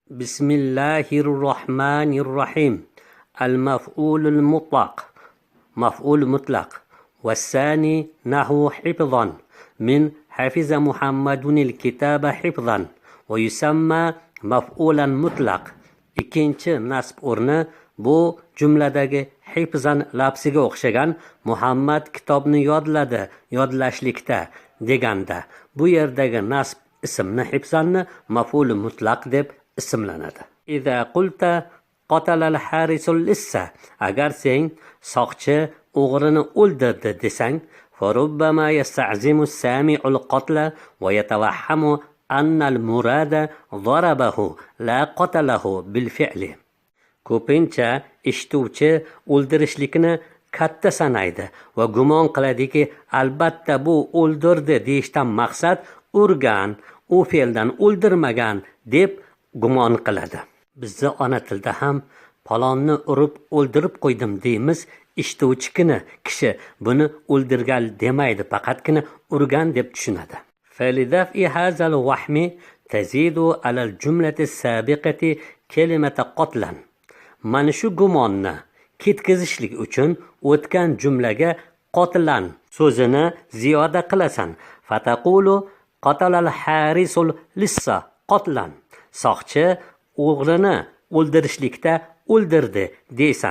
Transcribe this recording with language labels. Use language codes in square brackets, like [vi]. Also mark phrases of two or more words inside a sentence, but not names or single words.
[ar] بسم الله الرحمن الرحيم. المفعول المطلق مفعول مطلق. والثاني نحو حفظا من حفظ محمد الكتاب حفظا ويسمى مفعولا مطلق. [uz] ikkinchi nasb o'rni bu jumladagi hifzan lapsiga o'xshagan Muhammad kitobni yodladi, yodlashlikda deganda bu yerdagi nasb ismni hifzanni [ar] مفعول مطلق [uz] deb ismlanadi. [ar] إذا قلت قتل الحارس اللص, [uz] agar sen soqchi o'g'rini o'ldirdi desang, [ar] فربما يستعظم السامع القتل ويتوهم أن المراد ضربه لا قتله بالفعل. [uz] Ko'pincha eshituvchi o'ldirishlikni katta sanaydi va gumon qiladiki, albatta bu o'ldirdi deyishdan maqsad urgan, u fe'ldan o'ldirmagan deb gumon qiladi. Bizda ona tilda ham palonni urib o'ldirib qo'ydim deymiz. Eshituvchi kishi buni o'ldirgan demaydi, faqatgina urgan deb tushunadi. [ar] فلدفع هذا الوهم تزيد على الجملة السابقة كلمة قتلا. [uz] Mana shu gumonni ketkizishlik uchun o'tgan jumlaga qotlan so'zini ziyoda qilasan. [ar] فتقول قتل الحارس اللص قتلا. [uz] Soqchi o'g'rini o'ldirishlikda o'ldirdi deysan.